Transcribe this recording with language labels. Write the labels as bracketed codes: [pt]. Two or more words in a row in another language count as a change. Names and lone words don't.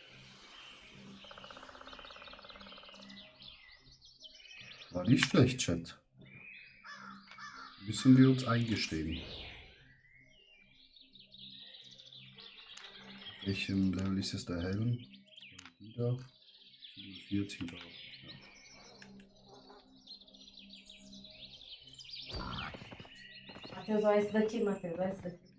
[de] War nicht schlecht, Chat. Müssen wir uns eingestehen. Auf welchem Level ist es der Helm? Wieder 47 da. [pt] Matheus, vai esse daqui, Matheus, vai esse daqui.